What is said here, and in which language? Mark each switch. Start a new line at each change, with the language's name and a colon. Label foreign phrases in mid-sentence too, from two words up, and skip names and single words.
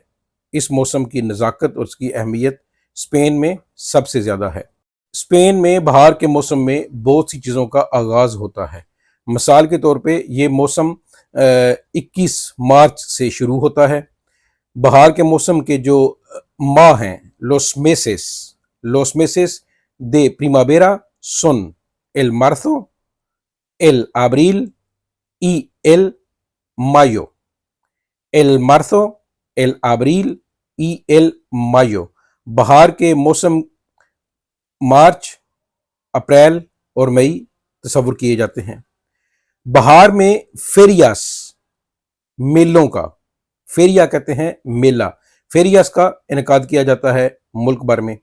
Urdu: اس موسم کی نزاکت اور اس کی اہمیت اسپین میں سب سے زیادہ ہے. اسپین میں بہار کے موسم میں بہت سی چیزوں کا آغاز ہوتا ہے. مثال کے طور پہ یہ موسم 21 مارچ سے شروع ہوتا ہے. بہار کے موسم کے جو ماہ ہیں,
Spanish: los meses de primavera son el marzo, el abril y el mayo। el marzo, el abril y el mayo।
Urdu: بہار کے موسم مارچ، اپریل اور مئی تصور کیے جاتے ہیں. بہار میں فیریاس، میلوں کا، فیریا کہتے ہیں میلہ، فیریاس کا انعقاد کیا جاتا ہے ملک بھر میں.